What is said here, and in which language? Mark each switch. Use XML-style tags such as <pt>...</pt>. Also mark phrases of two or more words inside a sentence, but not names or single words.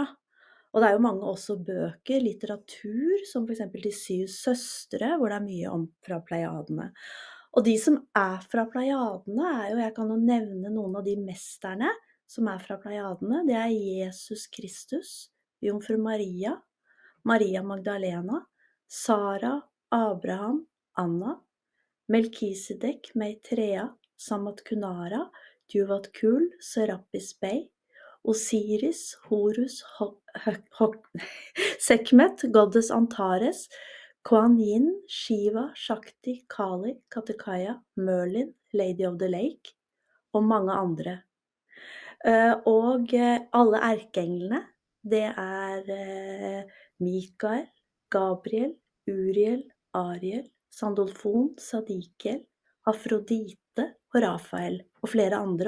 <no>Og det er jo mange også bøker, litteratur, som for eksempel De 7 søstre, hvor det er mye om fra pleiadene. Og de som er fra pleiadene er jo, jeg kan jo nevne noen av de mesterne som er fra pleiadene. Det er Jesus Kristus, Jomfru Maria, Maria Magdalena, Sara, Abraham, Anna, Melkisedek, Maitreya, Samat Kunara, Djuvat Kul, Serapis Bey, Osiris, Horus, Sekhmet, Goddess Antares, Kuan Yin, Shiva, Shakti, Kali, Katekaya, Merlin, Lady of the Lake og mange andre. Og alle erkenglene, det er Mikael, Gabriel, Uriel, Ariel, Sandolfon, Sadikiel, Afrodite og Rafael og flere andre.</no>